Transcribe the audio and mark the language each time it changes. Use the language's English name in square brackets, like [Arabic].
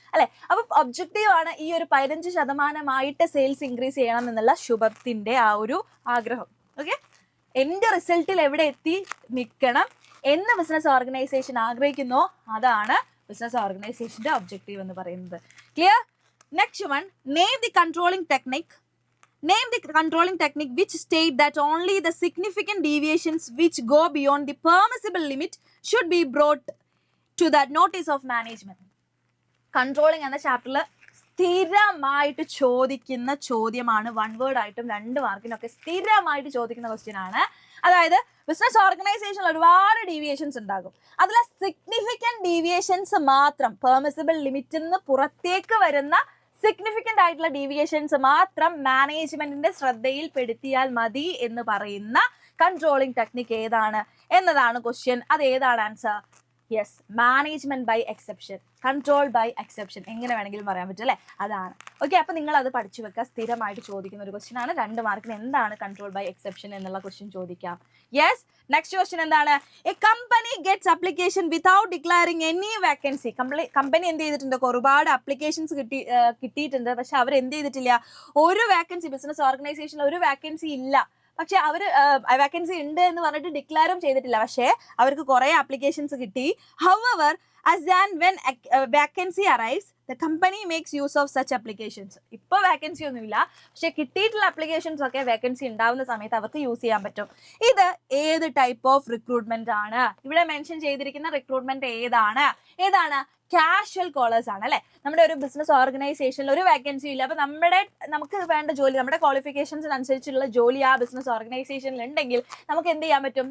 [Malayalam] അല്ലെ, അപ്പൊ ഒബ്ജക്റ്റീവ് ആണ് ഈ ഒരു 15% സെയിൽസ് ഇൻക്രീസ് ചെയ്യണം എന്നുള്ള ശുഭത്തിന്റെ ആ ഒരു ആഗ്രഹം. ഓക്കെ, എന്റെ റിസൾട്ടിൽ എവിടെ എത്തി നിൽക്കണം എന്ന് ബിസിനസ് ഓർഗനൈസേഷൻ ആഗ്രഹിക്കുന്നോ അതാണ് ബിസിനസ് ഓർഗനൈസേഷന്റെ ഒബ്ജക്റ്റീവ് എന്ന് പറയുന്നത്. Clear? [English] Next one, name the controlling technique. Name the controlling technique which state that only the significant deviations which go beyond the permissible limit should be brought to the notice of management. [Malayalam] Controlling എന്ന ചാപ്റ്ററിൽ സ്ഥിരമായിട്ട് ചോദിക്കുന്ന ചോദ്യമാണ്. 1 word ആയിട്ടും 2 മാർക്കിനൊക്കെ സ്ഥിരമായിട്ട് ചോദിക്കുന്ന question ആണ്. അതായത് ബിസിനസ് ഓർഗനൈസേഷനിൽ ഒരുപാട് ഡീവിയേഷൻസ് ഉണ്ടാകും. അതിലെ സിഗ്നിഫിക്കൻറ്റ് ഡീവിയേഷൻസ് മാത്രം, പെർമിസിബിൾ ലിമിറ്റിൽ നിന്ന് പുറത്തേക്ക് വരുന്ന സിഗ്നിഫിക്കൻ്റ് ആയിട്ടുള്ള ഡീവിയേഷൻസ് മാത്രം മാനേജ്മെന്റിന്റെ ശ്രദ്ധയിൽപ്പെടുത്തിയാൽ മതി എന്ന് പറയുന്ന കൺട്രോളിംഗ് ടെക്നിക് ഏതാണ് എന്നതാണ് ക്വസ്റ്റ്യൻ. അത് ഏതാണ് answer? Yes, management by exception, control by exception, എങ്ങനെ വേണമെങ്കിലും പറയാൻ പറ്റും അല്ലേ? അതാണ്. ഓക്കെ, അപ്പൊ നിങ്ങൾ അത് പഠിച്ചു വെക്കുക. സ്ഥിരമായിട്ട് ചോദിക്കുന്ന ഒരു ക്വസ്റ്റ്യൻ ആണ്. 2 മാർക്കിന് എന്താണ് കൺട്രോൾ ബൈ എക്സെപ്ഷൻ എന്നുള്ള ക്വസ്റ്റ്യൻ ചോദിക്കാം. യെസ്, നെക്സ്റ്റ് ക്വസ്റ്റ്യൻ എന്താണ്? [English] A company gets application without declaring any vacancy. [Malayalam] Company എന്ത് ചെയ്തിട്ടുണ്ട്? ഒരുപാട് അപ്ലിക്കേഷൻസ് കിട്ടിയിട്ടുണ്ട്. പക്ഷെ അവർ എന്ത് ചെയ്തിട്ടില്ല? ഒരു വാക്കൻസി, ബിസിനസ് ഓർഗനൈസേഷനിൽ ഒരു വാക്കൻസി ഇല്ല. പക്ഷെ അവർ വാക്കൻസി ഉണ്ട് എന്ന് പറഞ്ഞിട്ട് ഡിക്ലെയറും ചെയ്തിട്ടില്ല. പക്ഷേ അവർക്ക് കുറെ ആപ്ലിക്കേഷൻസ് കിട്ടി. [English] However, as and when vacancy arrives, the company makes use of such applications. [Malayalam] ഇപ്പോൾ വാക്കൻസി ഒന്നുമില്ല, പക്ഷെ കിട്ടിയിട്ടുള്ള അപ്ലിക്കേഷൻസ് ഒക്കെ വാക്കൻസി ഉണ്ടാവുന്ന സമയത്ത് അവർക്ക് യൂസ് ചെയ്യാൻ പറ്റും. ഇത് ഏത് ടൈപ്പ് ഓഫ് റിക്രൂട്ട്മെന്റ് ആണ്? ഇവിടെ മെൻഷൻ ചെയ്തിരിക്കുന്ന റിക്രൂട്ട്മെന്റ് ഏതാണ്? കാഷ്വൽ കോളേഴ്സ് ആണ്. അല്ലെ, നമ്മുടെ ഒരു ബിസിനസ് ഓർഗനൈസേഷനിൽ ഒരു വാക്കൻസി ഇല്ല. അപ്പൊ നമുക്ക് വേണ്ട ജോലി, നമ്മുടെ ക്വാളിഫിക്കേഷൻസിനനുസരിച്ചുള്ള ജോലി ആ ബിസിനസ് ഓർഗനൈസേഷനിൽ ഉണ്ടെങ്കിൽ നമുക്ക് എന്ത് ചെയ്യാൻ പറ്റും?